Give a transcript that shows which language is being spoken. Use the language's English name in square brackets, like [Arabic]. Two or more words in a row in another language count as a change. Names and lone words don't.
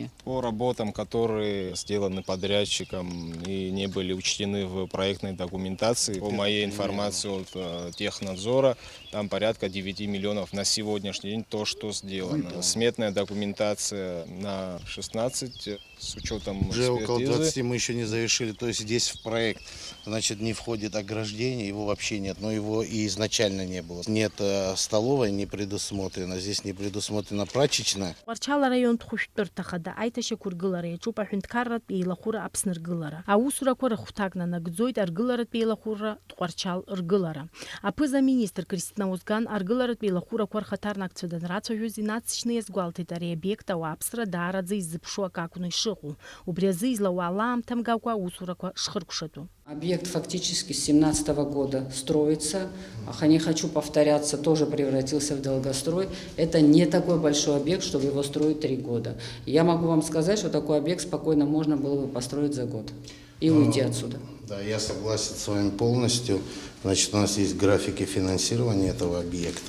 [Russian] По работам, которые сделаны подрядчиком и не были учтены в проектной документации, по моей информации от Технадзора, там порядка 9 миллионов на сегодняшний день то, что сделано. Сметная документация на 16 с учетом Уже около экспертизы. 20 мы еще не завершили. То есть здесь в проект, значит, не входит ограждение, его вообще нет, но его и изначально не было. Нет столовой, не предусмотрено, здесь не предусмотрена прачечная. [Abkhazian] Ҟәарчала раион тхәышәтәырҭа хада аиҭашьақәа ргылара иаҿуп аҳәынҭқарратә еилахәыра Аԥсны ргылара. Аусурақәа рыхәҭак нанагӡоит аргыларатә еилахәыра Тҟәарчал ргылара. Аԥыза-министр Кристина Озган аргыларатә еилахәырақәа рхаҭарнакцәа данрацәажәоз инацҵшьны иазгәалҭеит ари обиект ауааԥсра даараӡа иззыԥшу ак акәны ишыҟоу. Убри азы излауа аамҭа мгакәа аусурақәа шхыркәшатәу. [Russian] Объект фактически с 2017 года строится. Не хочу повторяться, тоже превратился в долгострой. Это не такой большой объект, чтобы его строить 3 года. Я могу вам сказать, что такой объект спокойно можно было бы построить за год и уйти отсюда. Да, я согласен с вами полностью. Значит, у нас есть графики финансирования этого объекта.